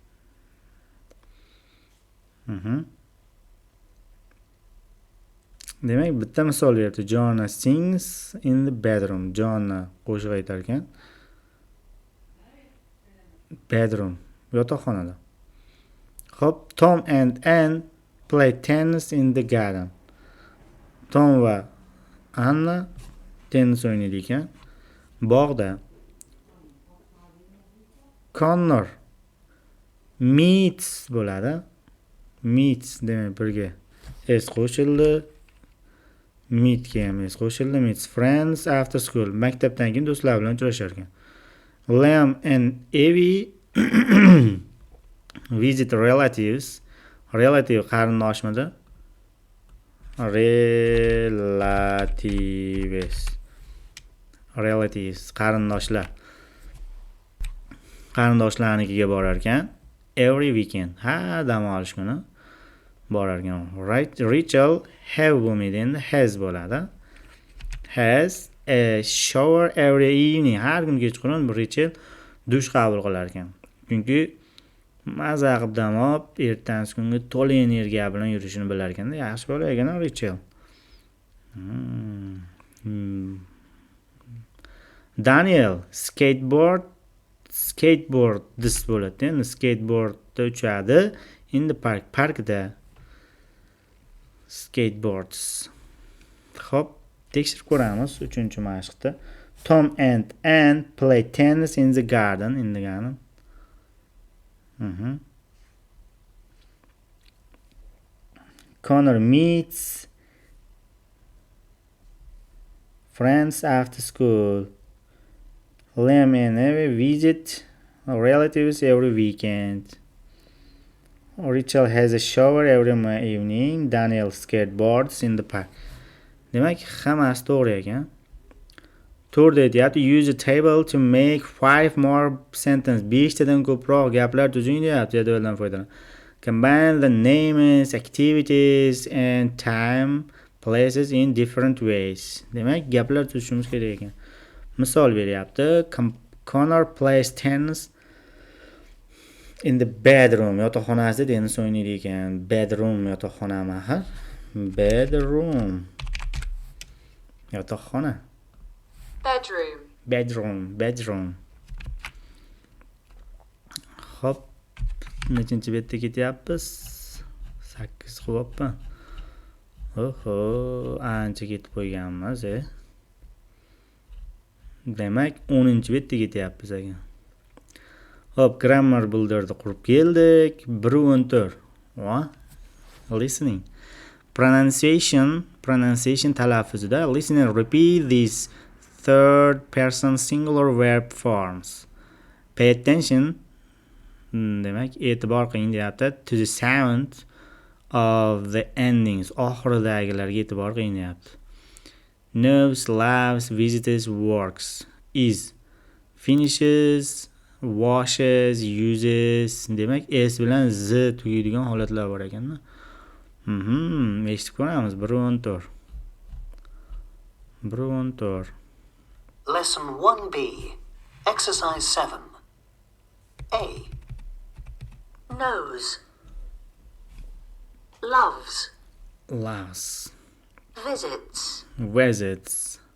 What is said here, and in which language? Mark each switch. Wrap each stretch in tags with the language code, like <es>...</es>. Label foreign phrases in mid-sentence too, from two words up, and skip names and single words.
<uz>Demak, bitta misol berdi.</uz> <en>John sings in the bedroom.</en> <uz>John qo'shiq aytar ekan. Bedroom, yotoqxonada. Hop,</uz> <en>Tom and Anne play tennis in the garden.</en> <uz>Tom va Anna tennis o'ynaydi ekan. Bog'da. Connor meets bo'ladi. Meets demak birga s qo'shildi. Meet ham s qo'shildi.</uz> <en>Meets friends after school.</en> <uz>Maktabdan keyin do'stlar bilan uchrashar ekan.</uz> <en>Liam and Evie visit relatives.</en> <uz>Relative qarindoshmidi? Relatives qarindoshlar. Qarindoshlarnikiga borar ekan. Every weekend. Ha, dam olish kuni borar ekan. Right, Rachel have bo'lmaydi, endi has bo'ladi.</uz> <en>Has a shower every evening.</en> <uz>Har kun kechqurun Rachel dush qabul qilar ekan. Chunki maza qilib dam olib, ertangi kunga to'la energiya bilan yurishini bilar ekanda. Yaxshi bola ekan Rachel. Daniel skateboard this bo'ladi. Endi skateboardda uchadi.</uz> <en>In the parkda skateboards.</en> <uz>Hop, tekshirib ko'ramiz 3-mashqda.</uz> <en>Tom and Anne play tennis in the garden. Connor meets friends after school. Liam and Evie visit relatives every weekend. Rachel has a shower every evening. Daniel skateboards in the park.</en> <uz>Demak, hammasi to'g'ri ekan. To'g'ri deyapti.</uz> <en>Use a table to make 5 more sentences.</en> <uz>5 tadan ko'proq gaplar tuzing deyapti. Jadvaldan foydalan.</uz> <en>Combine the names, activities and time places in different ways.</en> <uz>Demak, gaplar tuzishimiz kerak ekan. Misol beryapti.</uz> <en>Connor plays tennis in the bedroom.</en> <uz>Yotoqxonasida tennis o'ynaydi ekan. Bedroom yotoqxonami axir? Bedroom. Yotoqxona. Bedroom. Hop. Nechinchi betda ketyapmiz? 8 qilyapman. Oho, ancha ketib qo'yganmiz, Demak, 10-betga ketyapmiz ekan. Hop,</uz> <en>grammar builderni</en> <uz>qurib keldik. 1-14.</uz> <en>Listening. Pronunciation talaffuzida listen and repeat these third person singular verb forms. Pay attention.</en> <uz>Demak, e'tibor qiling deyapti.</uz> <en>To the sound of the endings.</en> <uz>Oxiridagilarga e'tibor qiling deyapti.</uz> <en>Knows, loves, visits, works. Is. Finishes, washes, uses.</en> <uz>Demak, s bilan z tugaydigan holatlar bor ekan-da. Eshitib ko'ramiz. 1-14.</uz> <en>Lesson 1B. Exercise 7. A. Knows. Loves. Visits.</en>